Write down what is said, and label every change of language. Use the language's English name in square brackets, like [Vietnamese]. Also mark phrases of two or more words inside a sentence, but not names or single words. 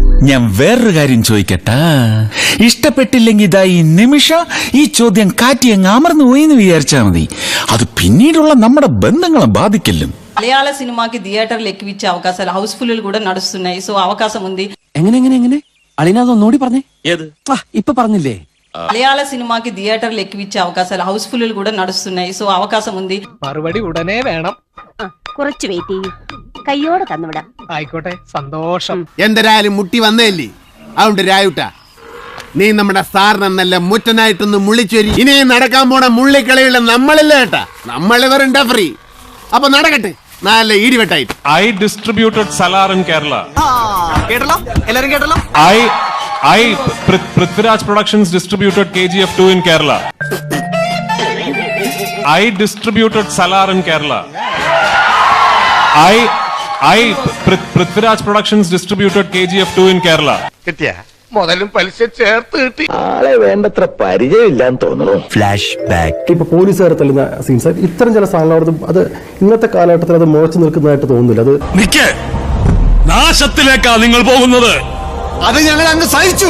[Malayalam] ഞാൻ വേറൊരു കാര്യം ചോദിക്കട്ടാ, ഇഷ്ടപ്പെട്ടില്ലെങ്കിൽ ഇതാ ഈ നിമിഷം ഈ ചോദ്യം കാറ്റി അങ്ങ് അമർന്നു പോയിന്ന് വിചാരിച്ചാ മതി. അത് പിന്നീടുള്ള നമ്മുടെ ബന്ധങ്ങളെ ബാധിക്കലും. [Telugu] మలయాళ సినిమాకి థియేటర్లు ఎక్కివిచ్చే అవకాశాలు హౌస్ఫుల్ కూడా నడుస్తున్నాయి. సో అవకాశం ఉంది. [Malayalam] എങ്ങനെ അളിനാതൊന്നുകൂടി പറഞ്ഞേ. ഇപ്പൊ പറഞ്ഞില്ലേ? [Telugu] మలయాళ సినిమాకి థియేటర్లు ఎక్కివిచ్చే అవకాశాలు హౌస్ఫుల్ కూడా నడుస్తున్నాయి. సో అవకాశం ఉంది. [Malayalam] മറുപടി ഉടനെ വേണം. കുറച്ച് വെയിറ്റ് ചെയ്യൂ, കയ്യോടെ തന്നുവിടാം. ആയിക്കോട്ടെ, സന്തോഷം. എന്തരായാലും മുട്ടി വന്നേല്ലേ. അതുകൊണ്ട് രായുട്ടാ, നീ നമ്മുടെ സാറിനെ നല്ല മുറ്റനായിട്ടൊന്ന് മുള്ളിച്ചൊരി. ഇനി നടക്കാൻ പോണ മുള്ളിക്കളിയുള്ള നമ്മളില്ല കേട്ടാ, നമ്മളിവരുണ്ട ഫ്രീ. അപ്പൊ നടക്കട്ടെ, നല്ല ഈടിവെട്ടായിട്ട്. [English] I distributed Salar in Kerala. [Malayalam] കേട്ടല്ലോ, എല്ലാരും കേട്ടല്ലോ. [English] Prithviraj Productions distributed KGF 2 in Kerala. I distributed Salar in Kerala. Prithviraj Productions distributed KGF 2 in Kerala. [Malayalam] കിട്ടിയ മുതലും പലിശ ചേർത്ത് കിട്ടി. ആളെ വേണ്ടത്ര പരിചയമില്ലാന്ന് തോന്നുന്നു. ഫ്ലാഷ് ബാക്ക്. ഇപ്പൊ പോലീസുകാരെ തല്ലുന്ന സീൻസ്, ഇത്തരം ചില സാധനങ്ങൾ അത് ഇന്നത്തെ കാലഘട്ടത്തിൽ അത് മുളച്ചു നിൽക്കുന്നതായിട്ട് തോന്നുന്നില്ല. അത് നാശത്തിലേക്കാ നിങ്ങൾ പോകുന്നത്. അത് ഞങ്ങൾ അങ്ങ് സഹിച്ചു.